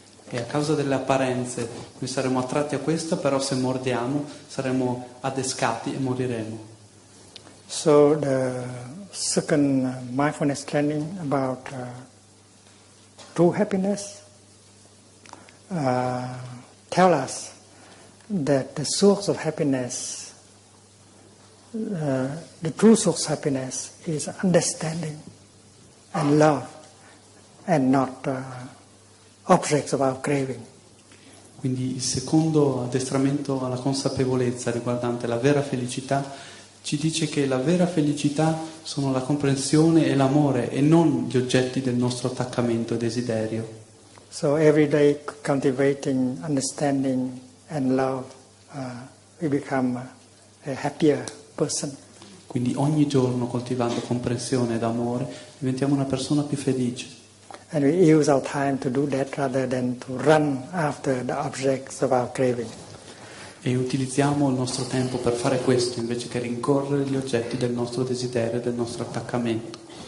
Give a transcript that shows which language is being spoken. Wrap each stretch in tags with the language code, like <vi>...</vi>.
<it>E a causa delle apparenze noi saremo attratti a questo, però se mordiamo saremo adescati e moriremo.</it> <en>So the second mindfulness training about true happiness tell us that the source of happiness, the true source of happiness is understanding and love and not objects of our craving.</en> <it>Quindi il secondo addestramento alla consapevolezza riguardante la vera felicità ci dice che la vera felicità sono la comprensione e l'amore e non gli oggetti del nostro attaccamento e desiderio.</it> <en>So every day cultivating understanding and love, we become a happier person.</en> <it>Quindi ogni giorno, coltivando comprensione ed amore, diventiamo una persona più felice.</it> <en>And we use our time to do that rather than to run after the objects of our craving.</en> <it>E utilizziamo il nostro tempo per fare questo, invece che rincorrere gli oggetti del nostro desiderio e del nostro attaccamento.</it>